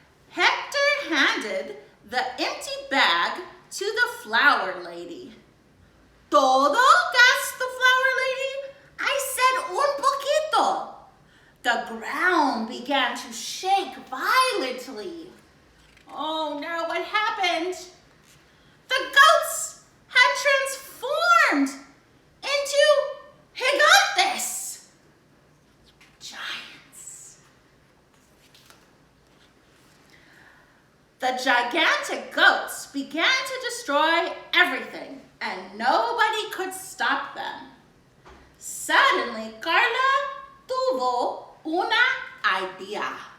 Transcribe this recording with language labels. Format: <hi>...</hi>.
<en>Hector handed the empty bag to the flower lady.</en> <es>¿Todo,</es> <en>gasped the flower lady? I said</en> <es>un poquito.</es> <en>The ground began to shake violently. Oh no, what happened? The goats had transformed into</en> <es>gigantes,</es> <en>giants. The gigantic goats began to destroy everything, and nobody could stop them. Suddenly,</en> <es>Carla tuvo una idea.</es>